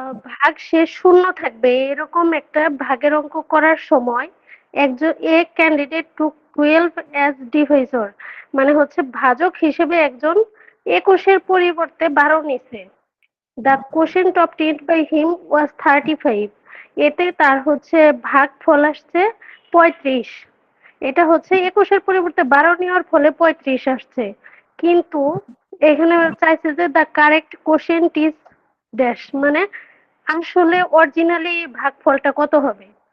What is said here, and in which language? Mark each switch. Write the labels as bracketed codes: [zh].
[bn] ভাগ শেষ শূন্য থাকবে এরকম একটা ভাগের অঙ্ক করার সময় একজন ক্যান্ডিডেট [en] took 12 as divisor, [bn] মানে হচ্ছে ভাজক হিসেবে একজন 21-এর পরিবর্তে 12 নিছে। [en] The quotient obtained by him was 35। [bn] এতে তার হচ্ছে ভাগফল আসছে 35। এটা হচ্ছে 21-এর পরিবর্তে 12 নেওয়ার ফলে 35 আসছে, কিন্তু এখানে চাইছে যে [en] the correct quotient is dash, [bn] মানে আসলে অরিজিনালি ভাগফলটা কত হবে।